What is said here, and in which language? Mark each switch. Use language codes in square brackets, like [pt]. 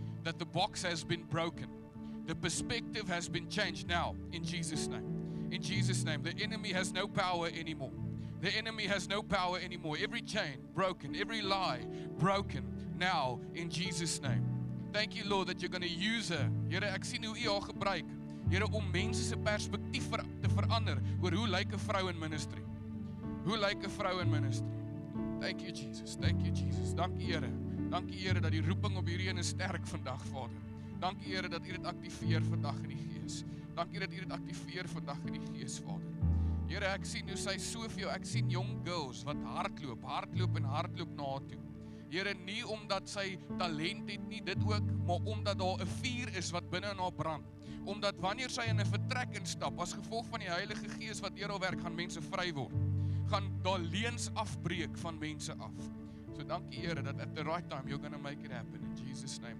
[en] That the box has been broken. The perspective has been changed now, in Jesus' name. In Jesus' name. The enemy has no power anymore. The enemy has no power anymore. Every chain broken, every lie broken now, in Jesus' name. Thank you, Lord, that you're going to use her. [af] Here, ek sien hoe U haar gebruik. Here, om mense se perspektief te verander oor hoe lyk 'n vrou in ministry. Hoe lyk 'n vrou in ministry? [en] Thank you Jesus, thank you Jesus. [af] Dankie Here. Dankie Here dat die roeping op hierdie een is sterk vandag, Vader. Dankie Here dat U dit aktiveer vandag in die gees. Dankie dat U dit aktiveer vandag in die gees, Vader. Here, ek sien hoe sy soveel, ek sien [en] young girls [af] wat hardloop en hardloop na haar toe. Here, nie omdat sy talent het nie, dit ook, maar omdat daar 'n vuur is wat binne in haar brand. Omdat wanneer sy in 'n vertrek instap, as gevolg van die Heilige Gees wat deur haar werk, gaan mense vry word. Gaan daar leuns afbreek van mense af. So dankie Here dat [en] at the right time you're going to make it happen in Jesus name.